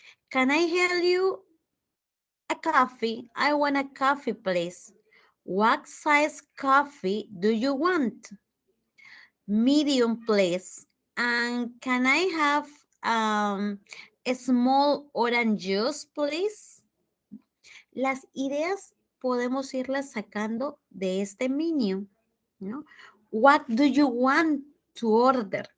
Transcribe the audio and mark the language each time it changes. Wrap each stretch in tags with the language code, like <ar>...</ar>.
<en>Can I help you? A coffee. I want a coffee, please. What size coffee do you want? Medium, please. And can I have a small orange juice, please?</en> <es>Las ideas podemos irlas sacando de este menú, ¿no?</es> <en>What do you want to order?</en>